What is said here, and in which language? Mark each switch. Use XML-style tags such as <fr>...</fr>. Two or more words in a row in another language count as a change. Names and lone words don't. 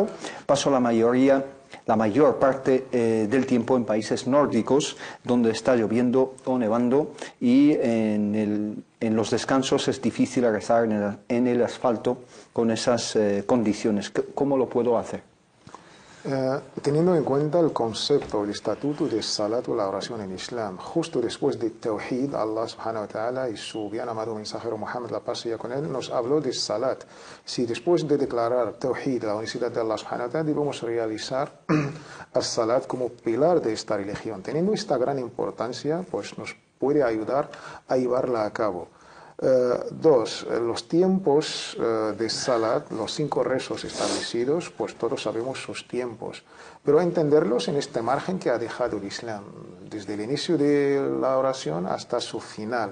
<es>Paso la mayor parte del tiempo en países nórdicos donde está lloviendo o nevando, y en los descansos es difícil rezar en el asfalto con esas condiciones. ¿Cómo lo puedo hacer? Teniendo en cuenta el concepto, el estatuto de salat o la oración en Islam, justo después de Tawhid, Allah</es> <ar>سبحانه وتعالى</ar> <es>y su bien amado mensajero Muhammad, la paz sea con él, nos habló de salat. Si después de declarar Tawhid, la unicidad de Allah</es> <ar>سبحانه وتعالى,</ar> <es>debemos realizar el salat como pilar de esta religión. Teniendo esta gran importancia, pues nos puede ayudar a llevarla a cabo. Dos, los tiempos de salat, los 5 rezos establecidos, pues todos sabemos sus tiempos, pero entenderlos en este margen que ha dejado el Islam, desde el inicio de la oración hasta su final.</es>